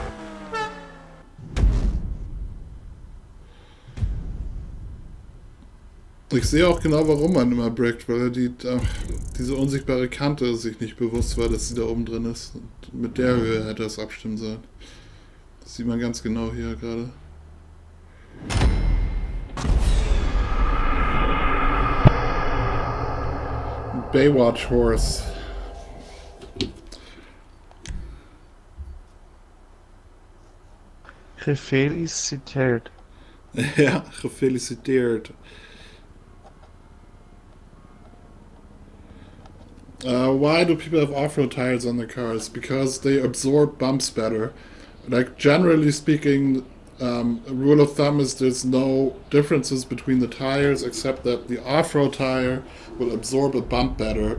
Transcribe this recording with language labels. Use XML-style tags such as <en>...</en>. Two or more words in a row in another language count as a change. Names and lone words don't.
<de>Ich sehe auch genau, warum man immer brickt, weil er diese unsichtbare Kante sich nicht bewusst war, dass sie da oben drin ist. Und mit der Höhe hätte es abstimmen sollen. Das sieht man ganz genau hier gerade. Baywatch Horse.</de> <nl>Gefeliciteerd. Ja, gefeliciteerd.</nl> <en>Why do people have off-road tires on their cars? Because they absorb bumps better. Like, generally speaking, a rule of thumb is there's no differences between the tires except that the off-road tire will absorb a bump better.</en>